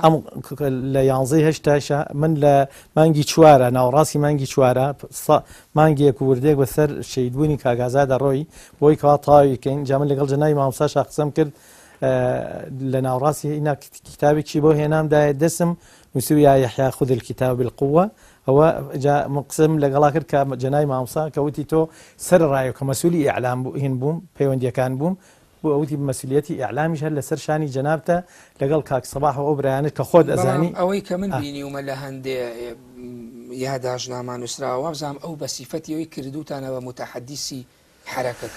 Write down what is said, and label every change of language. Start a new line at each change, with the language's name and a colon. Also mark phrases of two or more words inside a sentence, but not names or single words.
Central Kurdish: ئەم لە 11 من لە مانگی چوارە ناوەڕاستی مانگی چوارە مانگێک وردێک بەسەر شەیدبوونی کاگازا دەڕۆی بۆی کەوا تاویکەین جا من لەگەڵ جەنابی مامۆستا قسەم کرد لە ناوڕاستی ئینا کتابێکی بۆ هێنامدایە دەسم نووسوی
Arabic: یا یحیا خذ الكتاب بالقوة
Central Kurdish: ئەوە قسم لەگەڵا کرد کە جەنابی مامۆستا کە وتی تۆ سەرڕایە کە مەسئولی ئیعلام هین بووم پەیوەندیەکان بووم بۆ ئەوتی مەسئولیەتی ئیعلامیش هەر لەسەر شانی جەنابتە لەگەڵ کاک سەباح و ئەو برایانت کە خۆت ئەزانی ئەوەی کە من بینیومە لە هەندێ یادداشتنامە نووسراوە وابزانام ئەو بە سیفەتی ئەوەی کردوتانە بە متحەدیسی حرەکەکە